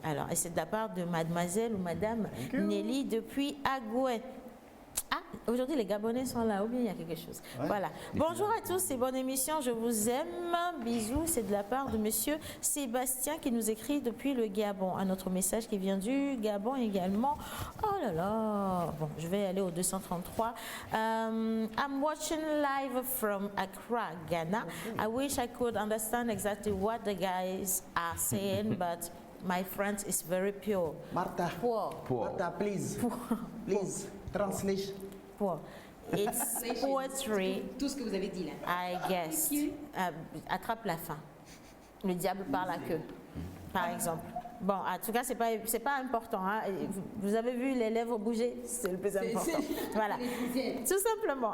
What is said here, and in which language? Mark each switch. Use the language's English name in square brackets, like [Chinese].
[French] Alors, et c'est de la part de mademoiselle ou madame Nelly depuis Agoué. Ah, aujourd'hui les Gabonais sont là, ou bien il y a quelque chose. Voilà. Bonjour à tous et bonne émission, je vous aime. Bisous, c'est de la part de monsieur Sébastien qui nous écrit depuis le Gabon. Un autre message qui vient du Gabon également. Oh là là. Bon, je vais aller au 233. [English] I'm watching live from Accra, Ghana. I wish I could understand exactly what the guys are saying, but my French is very pure. Martha, Poor. Martha, please, please, translate. Poor. It's poetry, [French] Tout ce que vous avez dit là. [English] I guess. [French] Attrape la fin. Le diable par la queue, par exemple. Bon, en tout cas, c'est pas important. Hein. Vous avez vu les lèvres bouger, c'est le plus important. Voilà. Tout simplement.